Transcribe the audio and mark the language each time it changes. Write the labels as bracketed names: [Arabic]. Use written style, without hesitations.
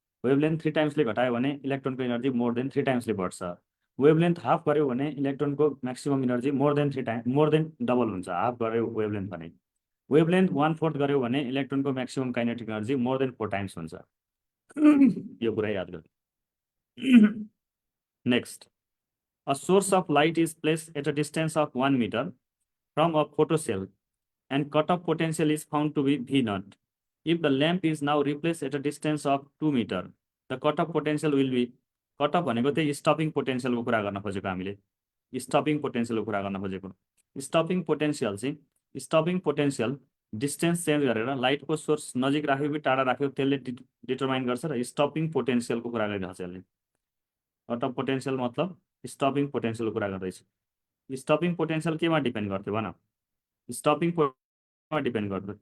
[Nepali] Wavelength 3 टाइम्सले घटायो भने इलेक्ट्रोनको energy more than 3 टाइम्सले बढ्छ। Wavelength half गर्यो भने इलेक्ट्रोनको maximum energy more than 3 time more than double हुन्छ। हाफ गर्यो वेभलेन्थ भने, वेभलेन्थ 1/4 गर्यो भने इलेक्ट्रोनको maximum kinetic energy more than 4 times हुन्छ। यो कुरा याद गर्नु। [English] Next, a source of light is placed at a distance of 1 meter from a photocell and cutoff potential is found to be V0. If the lamp is now replaced at a distance of 2 meter, the cutoff potential will be, cutoff [Nepali] भनेको त्यही stopping पोटेन्सियलको कुरा गर्न खोजेको [English] हामीले, स्टपिङ पोटेन्सियलको कुरा गर्न खोजेको। [Nepali] Stopping potential चाहिँ, स्टपिङ पोटेन्सियल डिस्टेन्स चेन्ज गरेर लाइटको सोर्स नजिक राख्यो कि टाढा राख्यो त्यसले डिटरमाइन गर्छ र स्टपिङ पोटेन्सियलको कुरा गरिरहेको छ यसले। कटअफ पोटेन्सियल मतलब स्टपिङ पोटेन्सियलको कुरा गर्दैछ। स्टपिङ पोटेन्सियल केमा डिपेन्ड गर्थ्यो भन, स्टपिङ पोटेन्सियलमा डिपेन्ड गर्थ्यो।